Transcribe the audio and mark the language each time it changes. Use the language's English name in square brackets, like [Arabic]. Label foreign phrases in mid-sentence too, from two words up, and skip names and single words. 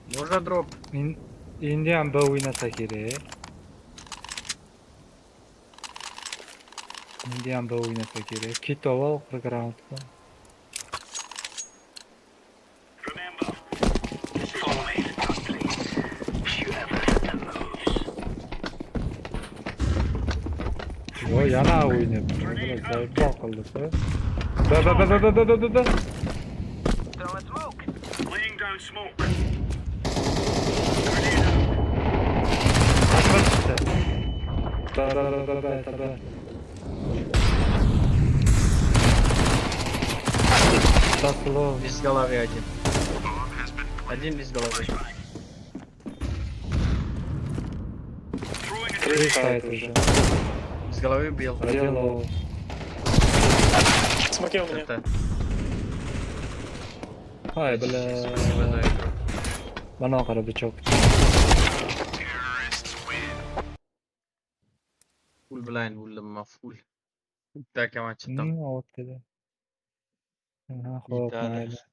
[Uzbek] Birga drop. Endi ham B o'ynasa kerak. Endi ham B o'ynasa kerak. Kitova oxirgi raundda. [English] Follow me, please. Shoot everything that moves. [Uzbek] Yo, yana o'ynayapti. Bular zaifroq qildi-ku. B. [English] Throwing smoke. Laying down smoke. B. [Russian] Дословно. Без головы один. Один без головы. Кричает уже. Без головы бил. Один лоу. Смотрел меня. Это. Ай, бля. [Uzbek] Mana qara bichok. [English] Full blind [Uzbek] bo'ldim, full. Bitta kaman chiqdim. Xo'p, mayli.